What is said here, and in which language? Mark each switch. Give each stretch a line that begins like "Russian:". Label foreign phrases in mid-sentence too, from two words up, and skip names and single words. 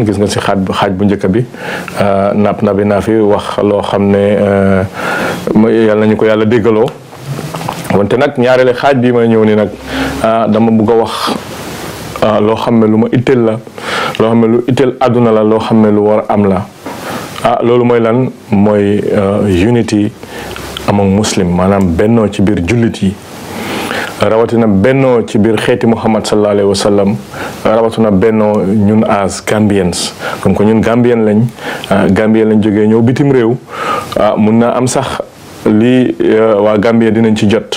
Wolof: Gis nga ci xaaj bu njëkk bi napp na bi naa fi wax loo xam ne yàlla nañu ko yàlla déggaloo wante nag ñaareele xaaj bi ma ñëw ni nag dama bëgg a wax loo xam ne lu ma itteel la, loo xam ne lu itteel àdduna la, loo xam ne lu war am la. Loolu mooy lan?
English: Mooy unity among muslim,
Wolof: maanaam bennoo ci biir jullit yi, rawatina bennoo ci biir xeeti Muhammad
Arabic: صلى الله عليه وسلم,
Wolof: rawatina bennoo ñun
English: as Gambians.
French: comme que
Wolof: ñun Gambien lañ, Gambien lañ jógee ñëw bitim réew, mun naa am sax lii waa Gambie dinañ ci jot.